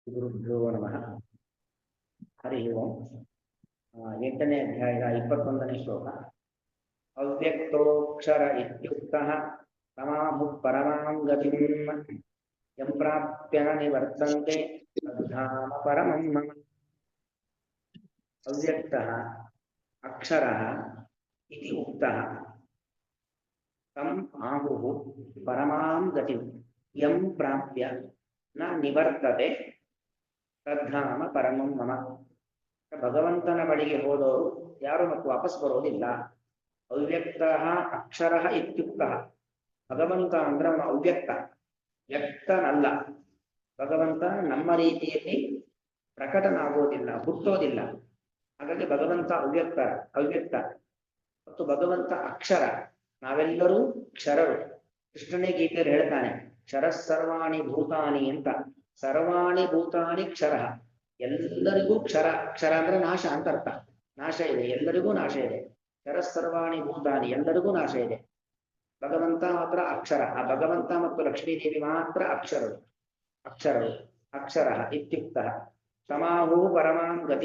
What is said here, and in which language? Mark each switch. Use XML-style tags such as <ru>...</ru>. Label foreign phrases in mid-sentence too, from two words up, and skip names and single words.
<sa>ಗುರುಭ್ಯೋ ನಮಃ. ಹರಿ ಓಂ.</sa> <kn>8ನೇ ಅಧ್ಯಾಯದ 21ನೇ ಶ್ಲೋಕ.</kn> <sa>ಅವ್ಯಕ್ತೋಕ್ಷರ ಇತ್ಯುಕ್ತಃ ತಮಾಹು ಪರಮಾಂ ಗತಿಂ ಯಂ ಪ್ರಾಪ್ಯ ನ ನಿವರ್ತಂತೆ ತದ್ಧಾಮ ಪರಮಂ ಮಮ. ಅವ್ಯಕ್ತಃ ಅಕ್ಷರಃ ಇತಿ ಉಕ್ತಃ ತಂ ಆಹುಃ ಪರಮಾಂ ಗತಿಂ ಯಂ ಪ್ರಾಪ್ಯ ನ ನಿವರ್ತತೆ ತದ್ಧಾಮ ಪರಮಂ ಮಮ.</sa> <kn>ಭಗವಂತನ ಬಳಿಗೆ ಹೋದವರು ಯಾರು ಮತ್ತು ವಾಪಸ್ ಬರೋದಿಲ್ಲ.</kn> <sa>ಅವ್ಯಕ್ತ ಅಕ್ಷರ ಇತ್ಯುಕ್ತ.</sa> <kn>ಭಗವಂತ ಅಂದ್ರೆ ಅವನು ಅವ್ಯಕ್ತ, ವ್ಯಕ್ತನಲ್ಲ. ಭಗವಂತ ನಮ್ಮ ರೀತಿಯಲ್ಲಿ ಪ್ರಕಟನಾಗೋದಿಲ್ಲ, ಹುಟ್ಟೋದಿಲ್ಲ. ಹಾಗಾಗಿ ಭಗವಂತ ಅವ್ಯಕ್ತ ಮತ್ತು ಭಗವಂತ ಅಕ್ಷರ. ನಾವೆಲ್ಲರೂ ಕ್ಷರರು. ಕೃಷ್ಣನೇ ಗೀತೆಯಲ್ಲಿ ಹೇಳ್ತಾನೆ,</kn> <sa>ಕ್ಷರ ಸರ್ವಾಣಿ ಭೂತಾನಿ</sa> <kn>ಅಂತ.</kn> <sa>ಸರ್ವಾಣಿ ಭೂತಾನಿ ಕ್ಷರ. ಎಲ್ಲರಿಗೂ ಕ್ಷರ.</sa> <kn>ಕ್ಷರ ಅಂದ್ರೆ ನಾಶ ಅಂತ ಅರ್ಥ. ನಾಶ ಇದೆ, ಎಲ್ಲರಿಗೂ ನಾಶ ಇದೆ.</kn> <sa>ಕ್ಷರ ಸರ್ವಾಣಿ ಭೂತಾನಿ,</sa> <kn>ಎಲ್ಲರಿಗೂ ನಾಶ ಇದೆ. ಭಗವಂತ ಮಾತ್ರ ಅಕ್ಷರ. ಆ ಭಗವಂತ ಮತ್ತು ಲಕ್ಷ್ಮೀದೇವಿ ಮಾತ್ರ ಅಕ್ಷರರು.</kn> <sa>ಅಕ್ಷರ ಇತ್ಯುಕ್ತ ತಮಾಹು ಪರಮಾಂ ಗತಿ.</sa>